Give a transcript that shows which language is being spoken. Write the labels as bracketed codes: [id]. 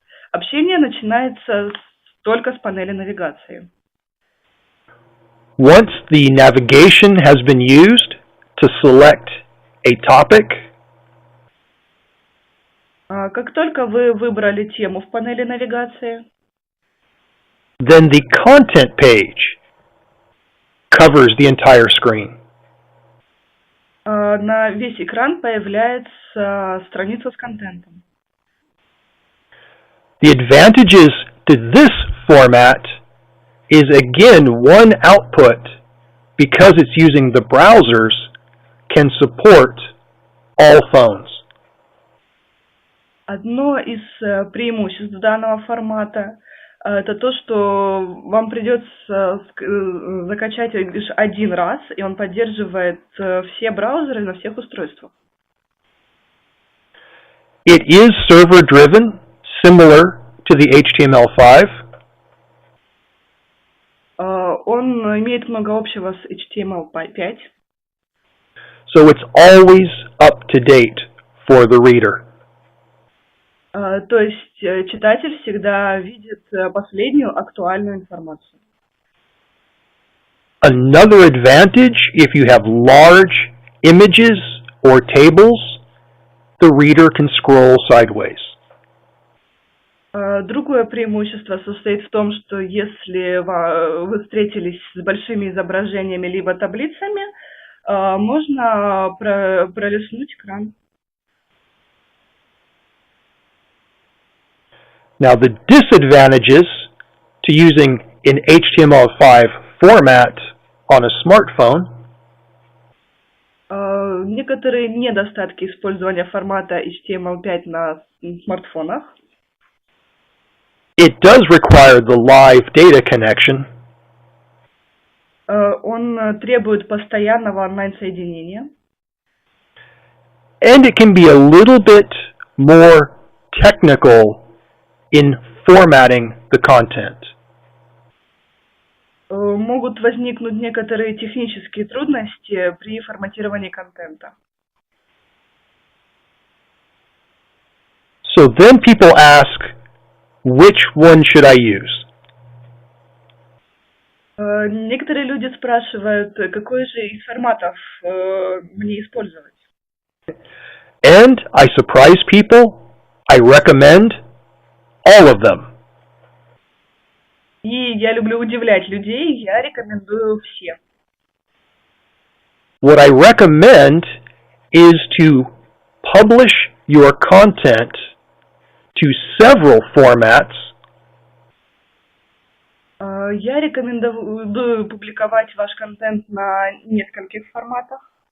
[ru] Общение начинается только с панели навигации. [en] Once the navigation has been used to select a topic, [ru] как только вы выбрали тему в панели навигации, [en] then the content page covers the entire screen. [ru] На весь экран появляется страница с контентом. [en] The advantages to this format is again one output, because it's using the browsers, can support all phones. [ru] Одно из преимуществ данного формата это то, что вам придется закачать лишь один раз, и он поддерживает все браузеры на всех устройствах. [en] It is server-driven, similar to the HTML5. [ru] Он имеет много общего с HTML5. [en] So it's always up to date for the reader. [ru] То есть читатель всегда видит последнюю актуальную информацию. [en] Another advantage, if you have large images or tables, the reader can scroll sideways. [ru] Другое преимущество состоит в том, что если вы встретились с большими изображениями либо таблицами, можно пролистнуть экран. [en] Now, the disadvantages to using an HTML5 format on a smartphone [ru] некоторые недостатки использования формата HTML5 на смартфонах. [en] It does require the live data connection. [ru] Он требует постоянного онлайн-соединения. [en] And it can be a little bit more technical in formatting the content. [ru] Могут возникнуть некоторые технические трудности при форматировании контента. [en] So then people ask, which one should I use? [ru] Некоторые люди спрашивают, какой же из форматов мне использовать. [en] And I surprise people. I recommend all of them. [ru] И я люблю удивлять людей, я рекомендую все. [en] What I recommend is to publish your content to several formats. [ru] Я рекомендую публиковать ваш контент на нескольких форматах.